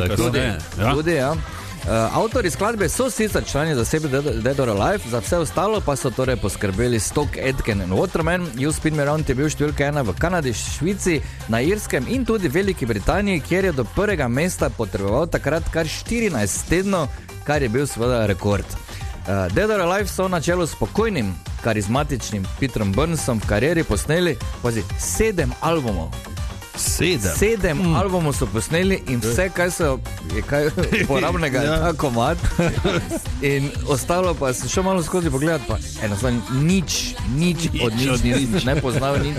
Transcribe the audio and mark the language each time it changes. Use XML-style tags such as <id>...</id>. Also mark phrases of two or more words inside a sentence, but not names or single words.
<sl>Tudi, ja. Avtori skladbe so sicer člani zasedbe Dead or Alive, za vse ostalo pa so torej poskrbeli Stock, Aitken in Waterman. You Spin Me Round je bil številka 1 v Kanadi, Švici, na Irskem in tudi Veliki Britaniji, kjer je do prvega mesta potreboval takrat kar 14 tednov, kar je bil seveda rekord. Dead or Alive so na čelu s spokojnim, karizmatičnim Peterom Burnsom v karieri posneli 7 albumov. 7 albumov so posneli in vse, kaj so je kaj uporabnega, je ta komad. In ostalo pa se še malo skozi pogledati, pa enostavno nič od nič, ne poznal nič.</sl>